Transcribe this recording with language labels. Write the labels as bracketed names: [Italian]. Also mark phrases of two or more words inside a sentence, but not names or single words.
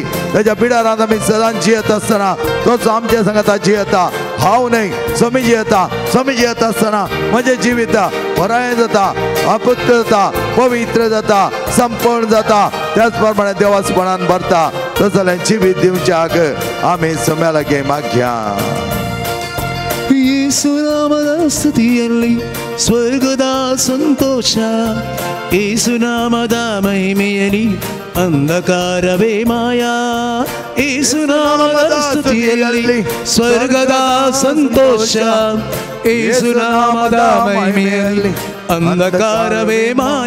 [Konkani] तेज्या पिडारांत आमी सदांच जियेत आसतना तोच आमच्या संगता जियेता. हांव न्हय, सोमी जियेता. सोमी जियेता आसतना म्हजें जिवीत बरें जाता, अपुत्र जाता, पवित्र जाता, संपूर्ण जाता. त्याच प्रमाणे देवासपणान भरता. तस जाल्यार जिवीत दिवच्याक आमी सोम्या लागीं मागया. [Kannada] ಯೇಸು ನಾಮದ ಸ್ತುತಿಯಲ್ಲಿ ಸ್ವರ್ಗದ ಸಂತೋಷ, ಯೇಸು ನಾಮದ ಮಹಿಮೆಯಲ್ಲಿ ಅಂಧಕಾರವೇ ಮಾಯ. ಯೇಸು ನಾಮದ ಸ್ತುತಿಯಲ್ಲಿ ಸ್ವರ್ಗದ ಸಂತೋಷ, ಯೇಸು ನಾಮದ ಮಹಿಮೆಯಲ್ಲಿ ಅಂಧಕಾರವೇ ಮಾಯ.